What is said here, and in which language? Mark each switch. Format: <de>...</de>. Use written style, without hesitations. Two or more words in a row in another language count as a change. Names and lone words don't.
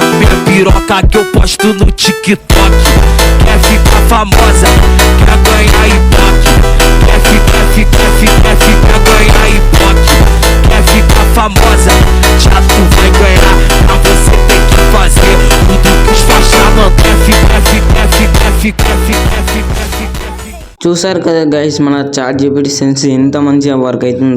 <pt>Minha piroca que eu posto no TikTok. Quer ficar famosa, quer ganhar ibope. Quer ganhar ibope. Quer ficar famosa, já tu vai ganhar. Pra você ter que fazer tudo que os faixa mandar.</pt> <te>చూసారు కదా గైస్, మన చాట్ జీపీటీ సెన్సీ ఎంత మంచిగా వర్క్ అవుతుందో.</te>